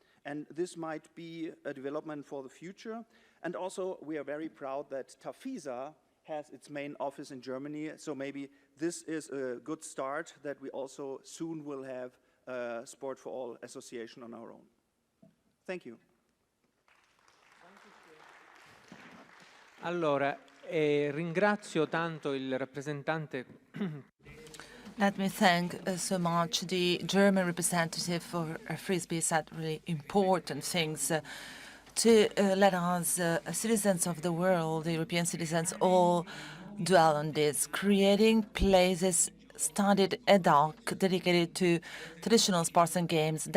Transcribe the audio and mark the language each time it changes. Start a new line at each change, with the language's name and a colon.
English: And this might be a development for the future. And also, we are very proud that Tafisa has its main office in Germany. So maybe this is a good start, that we also soon will have a Sport for All association on our own. Thank you.
Italian: Allora, ringrazio tanto il rappresentante.
English: Let me thank so much the German representative for Frisbee. Said really important things to let us, citizens of the world, the European citizens, all dwell on this, creating places studied ad hoc, dedicated to traditional sports and games.